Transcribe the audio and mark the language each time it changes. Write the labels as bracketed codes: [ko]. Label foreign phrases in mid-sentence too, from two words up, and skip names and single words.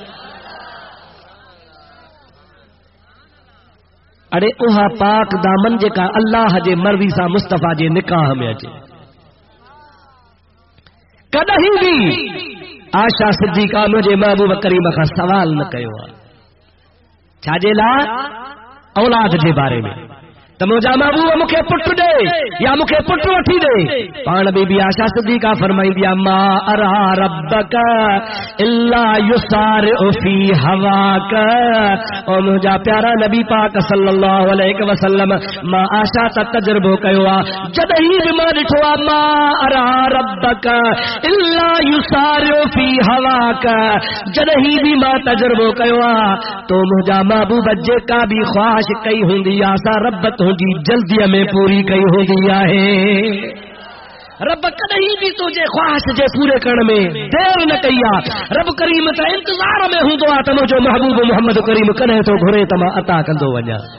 [sd] अड़े उहा पाक दामन जेका अल्लाह जे मर्ज़ी सां मुस्तफ़ा जे निकाह में अचे कॾहिं बि आशा सिद्दीका मुंहिंजे महबूब करीम खां सवाल न कयो आहे छाजे लाइ औलाद जे बारे में त मुंहिंजा महबूब मूंखे पुटु ॾे या मूंखे पुटु वठी ॾे पाण बीबी आशा सिद्दीका फरमाईंदी आहे [ar] ما أرى ربك إلا يسارع في هواك [sd] ओ मुंहिंजा प्यारा नबी पाक [ar] صلى الله عليه وسلم [sd] मां आशा त तजुर्बो कयो आहे जॾहिं बि मां ॾिठो आहे [ar] ما أرى ربك إلا يسارع في هواك [sd] जॾहिं बि मां तजुर्बो कयो आहे तो मुंहिंजा महबूब जेका बि ख्वाहिश कई हूंदी आहे सा रब तुंहिंजी जल्दीअ में पूरी कई हूंदी आहे रब कॾहिं बि तुंहिंजे ख्वाहिश जे पूरे करण में देर न कई आहे रब करीम त इंतज़ार में हूंदो आहे त मुंहिंजो महबूब मोहम्मद करीम कॾहिं थो घुरे त मां अता कंदो वञा